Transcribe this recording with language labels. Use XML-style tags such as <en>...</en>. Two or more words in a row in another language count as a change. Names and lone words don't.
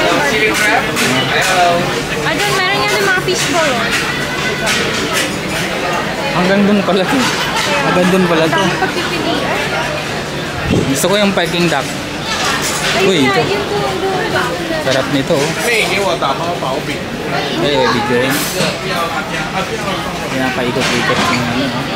<tl>Ah, doon meron yan ng mga fishball. Oh. Hanggang dun pala to. Hanggang dun pala to. Dami pagpipilian. Gusto ko yung Peking duck. Uy, ito. Sarap nito. Oh.</tl> <zh>可以给我打包薄饼。</zh> <tl>Ay, video yun. Pinapaikot-ikot yung ano.</tl>